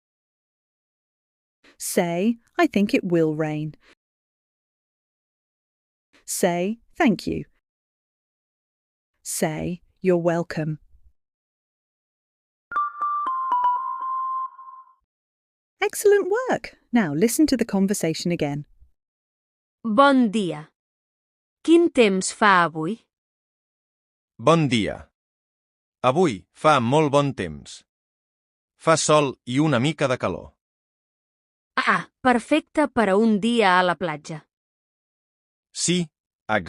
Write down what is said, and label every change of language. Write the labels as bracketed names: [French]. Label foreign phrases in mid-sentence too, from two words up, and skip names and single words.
[English] Say, I think it will rain. Say, thank you. Say, you're welcome. Excellent work. Now listen to the conversation again. [Catalan] Bon dia. Quin temps fa avui? Bon dia. Avui fa molt bon temps. Fa sol i una mica de calor. Ah, perfecte per a un dia a la platja.